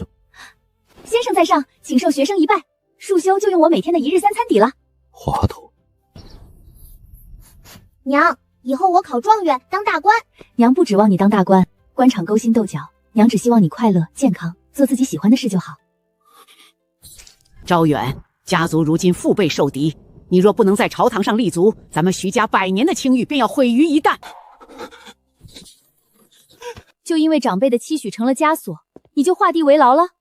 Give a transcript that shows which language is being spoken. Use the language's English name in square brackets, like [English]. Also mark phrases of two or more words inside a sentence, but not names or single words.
[Chinese] 先生在上，請受學生一拜。束修就用我每天的1日3餐抵了。滑頭。娘，以後我考狀元當大官。娘不指望你當大官，官場勾心鬥角，娘只希望你快樂健康，做自己喜歡的事就好。昭遠，家族如今腹背受敌，你若不能在朝堂上立足，咱們徐家100年的清譽便要毀於一旦。就因為長輩的期許成了枷鎖，你就畫地為牢了？